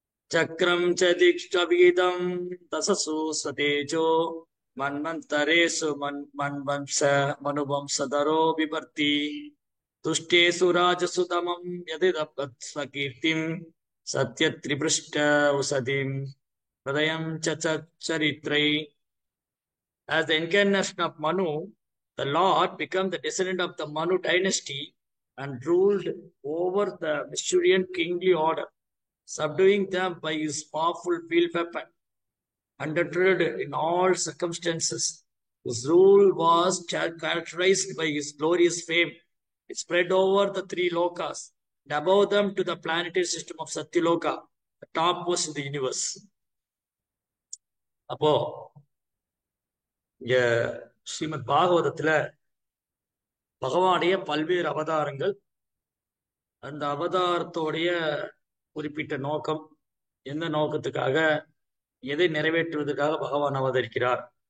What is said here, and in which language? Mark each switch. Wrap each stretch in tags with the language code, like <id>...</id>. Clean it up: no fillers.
<sa>சக்கரம் ச தீக்ஷ்டவீதம் தசசு சதேஜோ மன்வந்தரேசு மன்வம்ச மனுவம்சதரோ விபர்த்தி துஷ்டேசு ராஜசுதமம் யதிதபத் ஸ்வகீர்த்திம் சத்யத்ரிபிருஷ்ட உசதிம் ஹிருதயம் சரித்ரை.</sa> <en>As the incarnation of Manu, the Lord became the descendant of the Manu dynasty and ruled over the Mysorean kingly order, subduing them by his powerful field weapon. Undeterred in all circumstances, his rule was characterized by his glorious fame. It spread over the 3 lokas, and above them to the planetary system of Satyaloka, the topmost in the universe.</en> <ta>அப்போ இங்க ஸ்ரீமத் பாகவதத்துல பகவானுடைய பல்வேறு அவதாரங்கள், அந்த அவதாரத்தோடைய குறிப்பிட்ட நோக்கம், எந்த நோக்கத்துக்காக, எதை நிறைவேற்றுவதற்காக பகவான் அவதரிக்கிறார்.</ta>